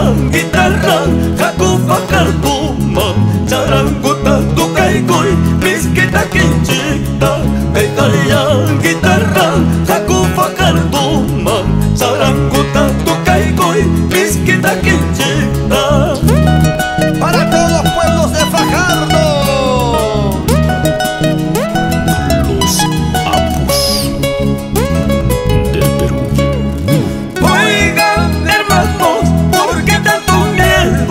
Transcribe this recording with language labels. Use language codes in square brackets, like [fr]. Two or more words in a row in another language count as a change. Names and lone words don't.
[qu] guitarra, haku fakartuma, charanguta tukaykuy, miskita kinchikta. Kaytayan guitarra, haku fakartuma, charanguta tukaykuy, miskita kinchikta. [es] Para todos los pueblos de Fajardo. Los apus del Perú. Oigan, hermanos, ¿por qué tanto miedo?